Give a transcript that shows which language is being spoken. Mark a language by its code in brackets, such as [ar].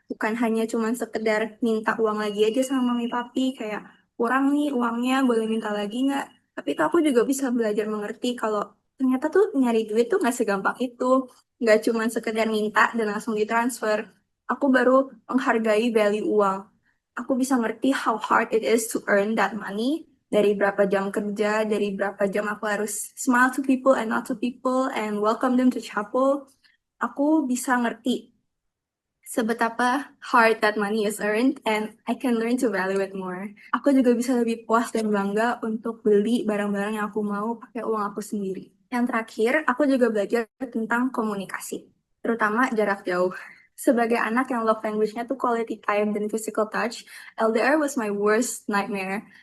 [id] Bukan hanya cuma sekedar minta uang lagi aja sama mami papi, kayak kurang nih uangnya, boleh minta lagi nggak? Tapi tuh aku juga bisa belajar mengerti kalau ternyata tuh nyari duit tuh nggak segampang itu. Nggak cuma sekedar minta dan langsung ditransfer. aku baru menghargai value uang. Aku bisa ngerti [en] how hard it is to earn that money. [id] Dari berapa jam kerja, dari berapa jam aku harus [en] smile to people and not to people and welcome them to chapel. [id] Aku bisa ngerti sebetapa [en] hard that money is earned and I can learn to value it more. [id] Aku juga bisa lebih puas dan bangga untuk beli barang-barang yang aku mau pakai uang aku sendiri. Yang terakhir, aku juga belajar tentang komunikasi, terutama jarak jauh. Sebagai anak yang love language-nya tuh quality time dan physical touch, [en] LDR was my worst nightmare.